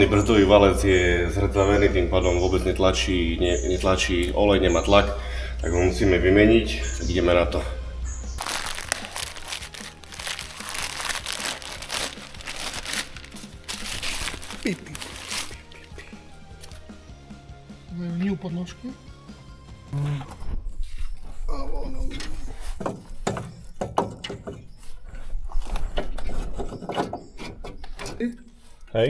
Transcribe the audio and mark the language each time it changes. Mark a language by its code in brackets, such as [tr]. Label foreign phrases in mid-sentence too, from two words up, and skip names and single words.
[sk] brzdový valec je zhrzavený, tým pádom vôbec netlačí olej, nemá tlak, tak ho musíme vymeniť. Ideme na to. Pip, pip, pip, pip. [pl] Mają podnóżki. [sk] Hej.